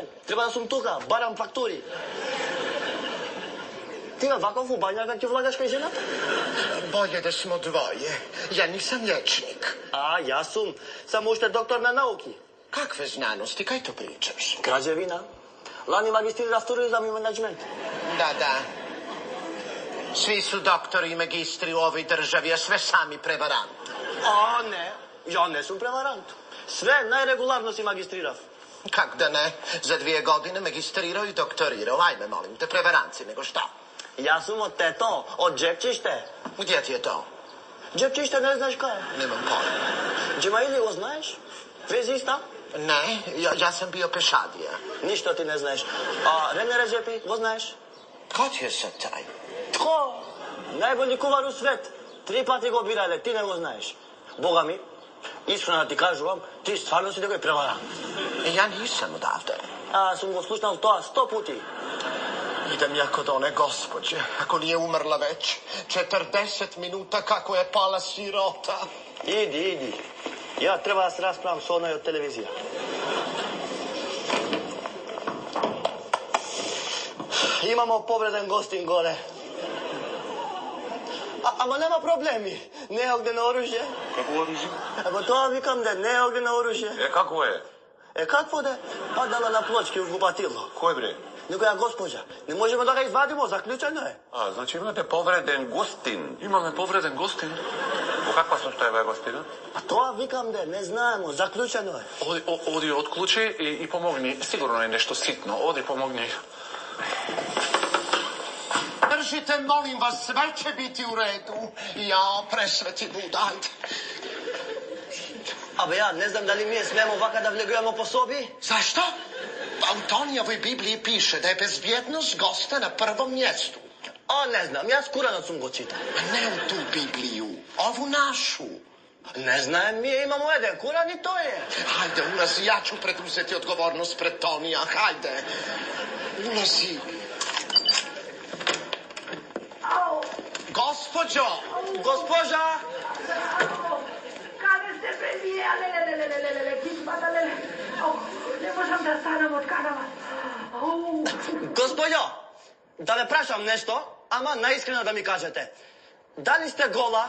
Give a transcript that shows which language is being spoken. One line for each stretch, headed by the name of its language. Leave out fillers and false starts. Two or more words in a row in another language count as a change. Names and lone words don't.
Macedonian: Треба да сум тука, барам фактури. Ти ваков у бањата ќе влагаш кај жената?
Serbian: Боље да смо двоје. Ја нисам љечник.
Macedonian: А, јас сум. Само уште доктор на науки.
Serbian: Какве знаности, кај то причаш? Граđevina.
Macedonian: Лани магистрирав туризам и менеджмент. Да.
Serbian: Svi su doktori i magistri u ovoj državi, a sve sami prevaranti.
Macedonian: А, не. Ја не сум преварант. Све најрегуларно си магистрирав. Как да не?
Serbian: За 2 godine magistrirao i doktorirao. Ajme, molim te, prevaranci, nego šta?
Macedonian: Јас сум од тето, од Джепчиште.
Serbian: Gdje ti je to?
Macedonian: Джепчиште не знаеш кај е?
Serbian: Nemam pojma.
Macedonian: Джемаили го знаеш? Везиста?
Serbian: Ne, ja sam bio pešadija.
Macedonian: Ништо ти не знаеш. А Рене Реджепи, го знаеш?
Serbian: Ko ti je sad taj? Тко?
Macedonian: Најголи кувар у свет. 3 пати го бирале, ти не го знаеш. Бога ми, искрено да ти кажувам, ти стварно си некој преварант.
Serbian: Ja nisam odavde.
Macedonian: А, сум го слушнал тоа 100 пути.
Serbian: Idem ja kod one gospođe, ako nije umrla već. 40 minuta kako je pala sirota.
Macedonian: Иди. Ја треба да се расправам со оној од телевизија. Имамо повреден гостин горе. Ама нема проблеми. Не е огнено оружје. Какво оружје? Ама тоа викам да не е огнено оружје. Какво е? Какво да? Падала на плочки уж го патило. Кој бре? Некоја госпоđа. Не можеме да
Serbian: га извадимо,
Macedonian: заклучено е. А, значи имате повреден гостин. Имаме повреден гостин. Во каква состојба е гостинот? А тоа викам да не знаемо, заклучено е. Оди отклучи и помогни. Сигурно е нешто ситно. Оди помогни.
Serbian: Držite, molim vas, sve će biti u redu. Ja, presveti budajte.
Macedonian: Абе ја, не знам дали ние смеемо вака да влегуваме по соби?
Serbian: Zašto? U Tonijevoj Bibliji piše da je bezbjednost gosta na prvom mjestu.
Macedonian: А, не знам, јас Куранот сум го читал.
Serbian: Ne u tu Bibliju, ovu našu.
Macedonian: Не знаем, ние имамо еден Куран и тој е.
Serbian: Hajde, ulazi, ja ću preduzeti odgovornost pred Tonija, hajde. Ulazi. Gospođo!
Macedonian: Госпожа! Каде сте бе вие? Леле, кисмата, леле. Не можам да станам од канава. Господјо, да ве прашам нешто, ама наискрено да ми кажете. Дали сте гола?